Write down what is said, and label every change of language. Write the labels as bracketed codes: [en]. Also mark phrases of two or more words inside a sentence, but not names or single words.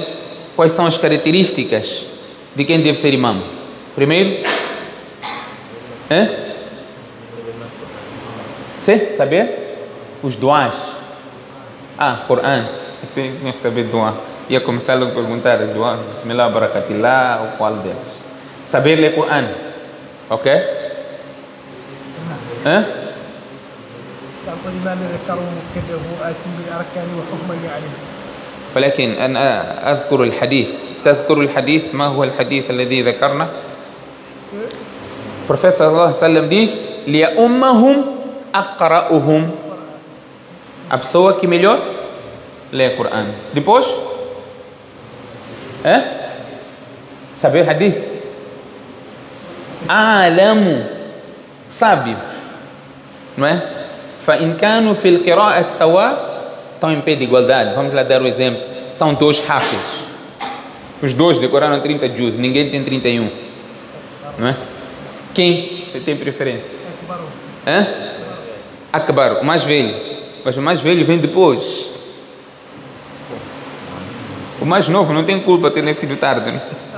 [pt] Quais são as características de quem deve ser imam? Primeiro, sim, saber? Os duás. Coran. Sim, tinha que saber duá. Ia começar a perguntar duá. [ar] بسم الله، بركة الله, [pt] ou qual deles? Saber ler Coran. [ar] Ok? ولكن أنا أذكر الحديث. تذكر الحديث؟ ما هو الحديث الذي ذكرنا؟ Profeta صلى الله عليه وسلم diz: ليؤمهم أقرؤهم, [pt] a pessoa que melhor lê o Coran. Depois, saber hadith. Alamu, sábio, não é? [ar] فإن كانوا في القراءة سواء, [pt] estão em pé de igualdade. Vamos lá dar o exemplo. São dois hafiz. Os dois decoraram 30 juz, ninguém tem 31, não é? Quem tem preferência? Akbar, o mais velho. Mas o mais velho vem depois. O mais novo não tem culpa de ter nascido tarde, né?